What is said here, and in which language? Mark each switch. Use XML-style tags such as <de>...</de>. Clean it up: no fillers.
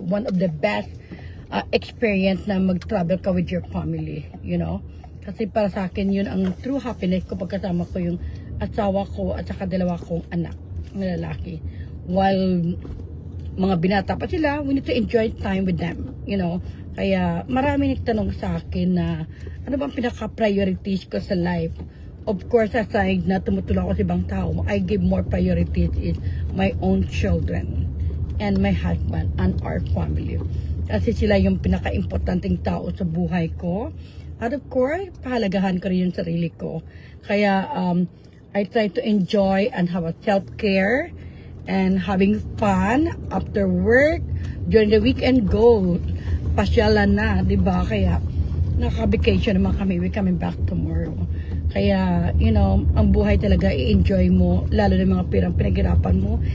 <en>One of the best experience</en> <tl>na mag-travel ka</tl> <en>with your family. You know?</en> <tl>Kasi para sa akin, yun ang true happiness ko pagkasama ko yung asawa ko at saka 2 kong anak na lalaki. While mga binata pa sila,</tl> <en>we need to enjoy time with them. You know?</en> <tl>Kaya marami nagtanong sa akin na ano bang pinaka-priorities ko sa life.</tl> <en>Of course, aside</en> <tl>na tumutulong ako sa ibang tao,</tl> <en>I give more priorities is my own children and my husband and our family.</en> <tl>Kasi sila yung pinaka-importanting tao sa buhay ko. At of course, pahalagahan ko rin yung sarili ko.</tl> <en>Kaya, I try to enjoy and have a self-care and having fun after work. During the weekend, go.</en> <tl>Pasyalan na, di ba? Kaya, naka-vacation naman kami.</tl> <en>We're coming back tomorrow.</en> <tl>Kaya, ang buhay talaga, i-enjoy mo. Lalo na yung mga pirang pinaghirapan mo.</tl>